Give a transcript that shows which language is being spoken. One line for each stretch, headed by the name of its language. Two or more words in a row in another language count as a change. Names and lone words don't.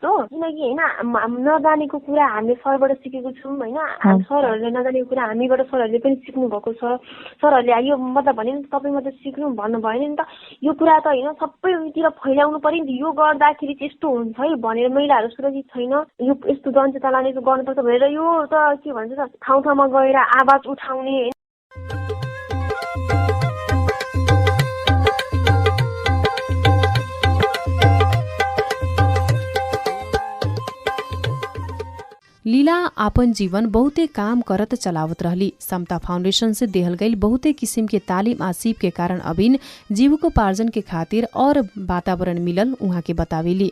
Nepali: किनकि होइन नजानेको कुरा हामीले सरबाट सिकेको छौँ होइन, सरहरूले नजानेको कुरा हामीबाट सरहरूले पनि सिक्नु भएको छ। सरहरूले यो मतलब भने नि तपाईँ मात्रै सिक्नु भन्नु भएन नि त। यो कुरा त होइन सबैतिर फैलाउनु पर्यो नि त। यो गर्दाखेरि चाहिँ यस्तो हुन्छ है भनेर महिलाहरू सुरक्षित छैन, यो यस्तो जनचेतना गर्नुपर्छ भनेर यो त के भन्छ त ठाउँ ठाउँमा गएर आवाज उठाउने।
Bhojpuri: लीला आपन जीवन बहुते काम करत चलावत रहली। समता फाउंडेशन से देहल गई बहुते किसिम के तालीम आ सीप के कारण अभिन जीविकोपार्जन के खातिर और वातावरण मिलल उहाँ के बतावेली।